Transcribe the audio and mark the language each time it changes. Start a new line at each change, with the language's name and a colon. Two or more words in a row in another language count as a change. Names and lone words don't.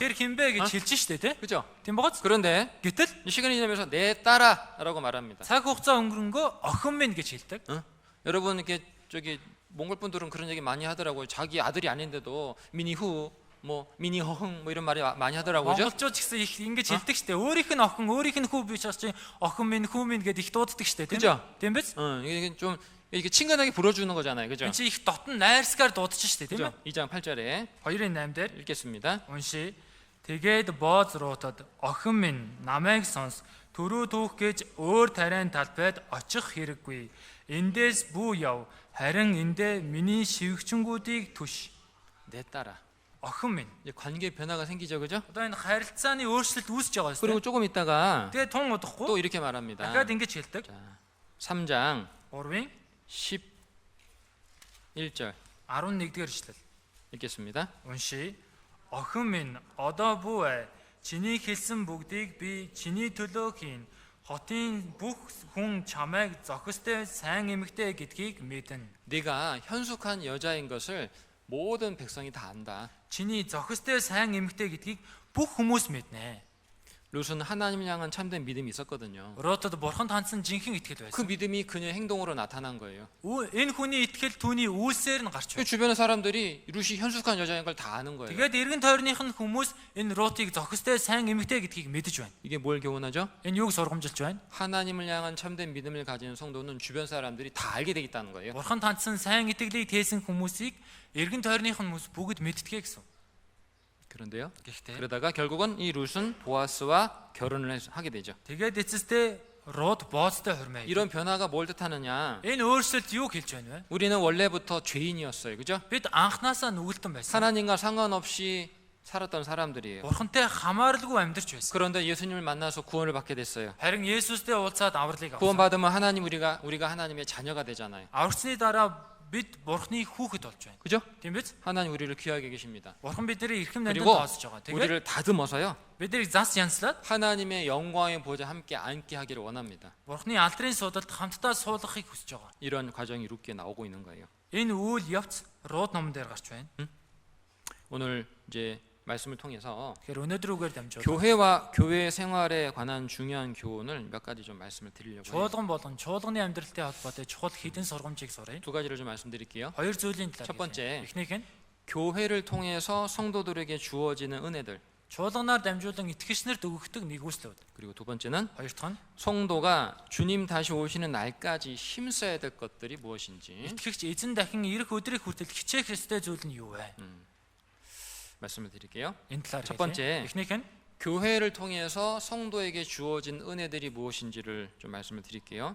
Mongolian: Тэр хин бэ гэж хэлж штэ тий.
Korean: 그렇죠?
Mongolian: Тийм багац?
Korean: 그런데
Mongolian: Гэтэл
Korean: 이 시간이 지나면서 내 딸아라고 말합니다.
Mongolian: цаг хугацаа өнгөрөнгөө охин минь гэж хэлдэг.
Korean: 여러분 이렇게 저기 몽골 분들은 그런 얘기 많이 하더라고요. 자기 아들이 아닌데도 미니후 뭐 미니허흥 뭐 이런 말이 많이 하더라고요. 그죠?
Mongolian: Монголчууд ч гэсэн их ингэж хэлдэг штэ. Өөрийнх нь охин, өөрийнх нь хүү биш чинь охин минь, хүү минь гэдээ их дууддаг штэ.
Korean: 그죠?
Mongolian: Тийм биз?
Korean: 이게 좀 이렇게 친근하게 불어주는 거잖아요. 그죠?
Mongolian: Энд чи их дотн найрсгаар дуудаж штэ, тийм
Korean: 그죠?
Mongolian: ээ?
Korean: 2장 8절에
Mongolian: 2-ын 8 дээр
Korean: 읽겠습니다.
Mongolian: уншия. Тэгээд Бооз Рутад охин минь намайг сонс. Төрөө түүх гэж өөр тариан талбайд очих хэрэггүй. Эндээс бүү яв. Харин эндээ миний шивгчэнгүүдийг түш.
Korean: 내 딸아.
Mongolian: Охин минь.
Korean: 이제 관계 변화가 생기죠, 그죠?
Mongolian: Одоо энэ харилцааны өөрчлөлт үүсэж байгаа
Korean: 그리고
Mongolian: шүү.
Korean: 조금 있다가
Mongolian: Тэгээд тун удахгүй
Korean: 또 이렇게 말합니다.
Mongolian: дахиад ингэж хэлдэг.
Korean: 자, 3장
Mongolian: 3-ын
Korean: 11절
Mongolian: 11-р ишлэл.
Korean: 읽겠습니다.
Mongolian: Уншия. Охин минь одоо бүү ээ. Чиний хэлсэн бүгдийг би чиний төлөө хийн. Хотын бүх хүн чамайг зохистой сайн эмэгтэй гэдгийг мэднэ.
Korean: 네가 현숙한 여자인 것을 모든 백성이 다 안다.
Mongolian: Чиний зохистой сайн эмэгтэй гэдгийг бүх хүмүүс мэднэ.
Korean: 룻은 하나님을 향한 참된 믿음이 있었거든요.
Mongolian: Рутад бурханд хандсан жинхэнэ итгэл
Korean: 그
Mongolian: байсан.
Korean: 믿음이 그녀의 행동으로 나타난 거예요.
Mongolian: Энэ хүний итгэл түүний үйлсээр нь гарч
Korean: 그
Mongolian: байна.
Korean: 주변의 사람들이 룻이 현숙한 여자인 걸 다 아는 거예요.
Mongolian: Тэгээд эргэн тойрных нь хүмүүс энэ Рутыг зохистой сайн эмэгтэй гэдгийг мэдэж байна.
Korean: 이게 뭘 교훈하죠?
Mongolian: Энэ юуг сургамжилж байна?
Korean: 하나님을 향한 참된 믿음을 가진 성도는 주변 사람들이 다 알게 되겠다는 거예요.
Mongolian: Бурханд хандсан сайн итгэлийг тээсэн хүмүүсийг эргэн тойрных нь хүмүүс бүгд мэдтгэе гэсэн.
Korean: 그런데요.
Mongolian: Гэхдээ
Korean: 그러다가 결국은 이 룻은 보아스와 결혼을 하게 되죠.
Mongolian: тэгээд эцэстээ Рут Боозтой хурмаа.
Korean: 이런 변화가 뭘 뜻하느냐?
Mongolian: Энэ өөрчлөлт юу хэлж байна вэ?
Korean: 우리는 원래부터 죄인이었어요. 그죠?
Mongolian: Бид анханасаа нүгэлтэн байсан.
Korean: 하나님과 상관없이 살았던 사람들이에요.
Mongolian: Бурхантай хамааралгүй амьдарч байсан.
Korean: 그런데 예수님을 만나서 구원을 받게 됐어요.
Mongolian: Харин Есүстэй уулзаад авралыг авсан.
Korean: 구원받으면 하나님 우리가 하나님의 자녀가 되잖아요.
Mongolian: Аврагчны дараа бид Бурхны хүүхэд болж байна.
Korean: 그죠?
Mongolian: Тийм биз?
Korean: 하나님 우리를 귀하게 계십니다.
Mongolian: Бурхан биднийг эрхэм найданд
Korean: 그리고
Mongolian: тоосож байгаа. Тэгээд
Korean: 우리를 다듬어서요.
Mongolian: биднийг зас янслаад
Korean: 하나님의 영광의 보좌 함께 앉게 하기를 원합니다.
Mongolian: Бурхны алдрын судалд хамтдаа суулгахыг хүсэж байгаа.
Korean: 이런 과정이 룻기에 나오고 있는 거예요.
Mongolian: Энэ үйл явц Рут номон дээр гарч байна.
Korean: 오늘 이제 말씀을 통해서
Mongolian: Тэгэхээр өнөөдрүүгээр дамжуулаад
Korean: 교회와 교회 생활에 관한 중요한 교훈을 몇 가지 좀 말씀을 드리려고 해요.
Mongolian: чуулган болон чуулганы амьдралтай холбоотой чухал хэдэн сургамжийг суръя.
Korean: 두 가지를 좀 말씀드릴게요.
Mongolian: Хоёр зүйлийн талаар.
Korean: 첫 번째.
Mongolian: эхнийх нь
Korean: 교회를 통해서 성도들에게 주어지는 은혜들.
Mongolian: чуулганаар дамжуулан итгэгчнэрт өгөгдөг нэгүслүүд.
Korean: 그리고 두 번째는
Mongolian: Хоёр дахь нь
Korean: 성도가 주님 다시 오시는 날까지 힘써야 될 것들이 무엇인지
Mongolian: итгэгч эзэн дахин ирэх өдрийг хүртэл хичээх ёстой зүйл нь юу вэ?
Korean: 말씀을 드릴게요.
Mongolian: Энэ талаар
Korean: 첫 번째.
Mongolian: хэлье. Эхнийх нь
Korean: 교회를 통해서 성도에게 주어진 은혜들이 무엇인지를 좀 말씀을 드릴게요.